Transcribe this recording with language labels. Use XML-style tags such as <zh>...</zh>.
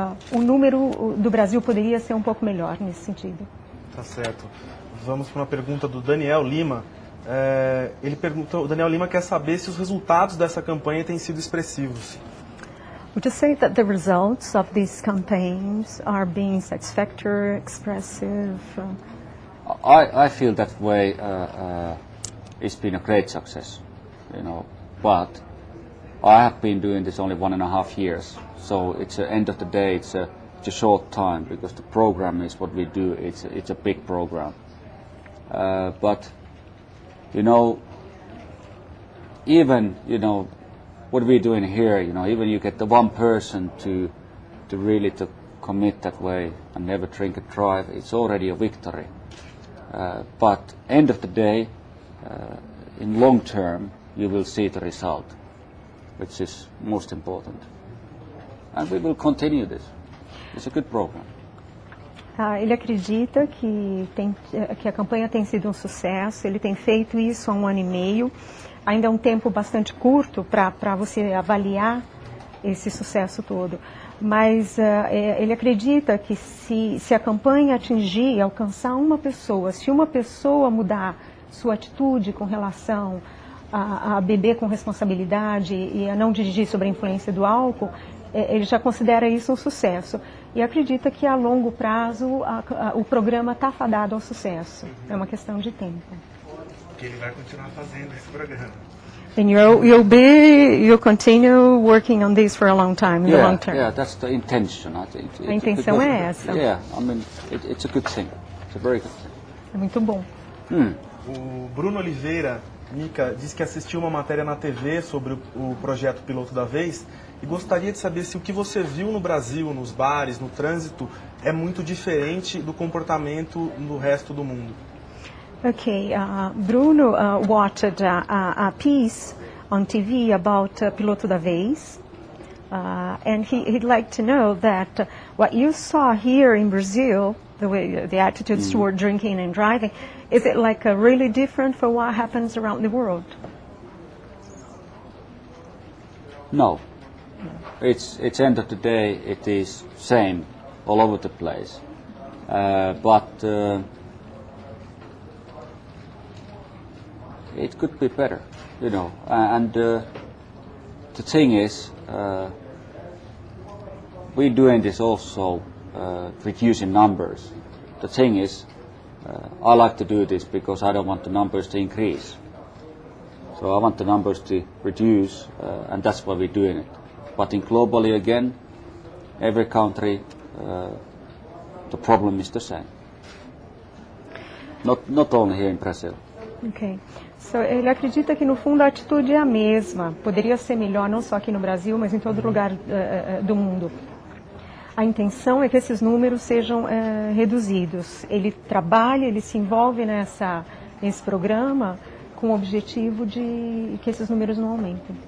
<pt>O número do Brasil poderia ser um pouco melhor nesse sentido. Tá certo. Vamos para uma pergunta do Daniel Lima. Ele perguntou, o Daniel Lima quer saber se os resultados dessa campanha têm sido expressivos.</pt> <en>Would you say that the results of these campaigns are being satisfactory, expressive? I feel that way. It's been a great success, you know. But I have been doing this only 1.5 years, so it's the end of the day. It's a short time because the program is what we do. It's a big program. But you know, even what we're doing here, you know, even you get the one person to really to commit that way and never drink and drive, it's already a victory. But end of the day, in long term, you will see the result, which is most important. And we will continue this. It's a good program.</en> <pt>Ele acredita que a campanha tem sido um sucesso, ele tem feito isso há 1 ano e meio. Ainda é um tempo bastante curto para você avaliar esse sucesso todo. Mas ele acredita que se a campanha atingir e alcançar uma pessoa, se uma pessoa mudar sua atitude com relação a beber com responsabilidade e a não dirigir sob a influência do álcool, ele já considera isso um sucesso. E acredita que a longo prazo o programa está fadado ao sucesso. É uma questão de tempo. Que ele vai continuar fazendo esse programa.</pt> <en>And you'll continue working on this for a long time, in the long term. Yeah, that's the intention, I think.</en> <pt>A intenção é essa.</pt> <en>Yeah, I mean, it's a good thing. It's a very good thing.</en> <pt>É muito bom. O Bruno Oliveira, Mika, disse que assistiu uma matéria na TV sobre o projeto Piloto da Vez e gostaria de saber se o que você viu no Brasil, nos bares, no trânsito, é muito diferente do comportamento no resto do mundo.</pt> <en>Okay, Bruno watched a piece on TV about Piloto da Vez, and he'd like to know that what you saw here in Brazil, the attitudes toward drinking and driving, is it like really different from what happens around the world? No, it's end of the day. It is same all over the place, but. It could be better, you know, and the thing is, we're doing this also reducing numbers. The thing is, I like to do this because I don't want the numbers to increase. So I want the numbers to reduce, and that's why we're doing it. But in globally again, every country, the problem is the same. Not only here in Brazil. Ok.</en> <pt>So, ele acredita que no fundo a atitude é a mesma. Poderia ser melhor não só aqui no Brasil, mas em todo lugar do mundo. A intenção é que esses números sejam reduzidos. Ele trabalha, ele se envolve nesse programa com o objetivo de que esses números não aumentem.</pt>